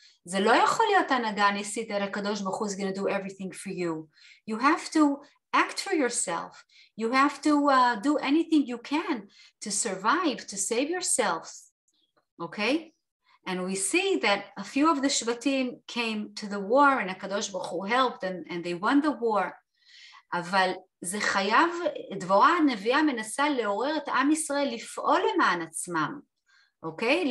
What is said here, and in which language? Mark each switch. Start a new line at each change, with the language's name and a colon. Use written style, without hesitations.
Hebrew: זה לא יכול להיות הנהגה ניסית that הקדוש ברוך הוא
English: is going to do everything for you. You have to act for yourself. You have to do anything you can to survive, to save yourselves. Okay? And we see that a few of the Shvatim came to the war and הקדוש ברוך הוא helped and they won the war.
Hebrew: אבל זה חייב, דבורה הנביאה מנסה לעורר את עם ישראל לפעול למען עצמם, אוקיי?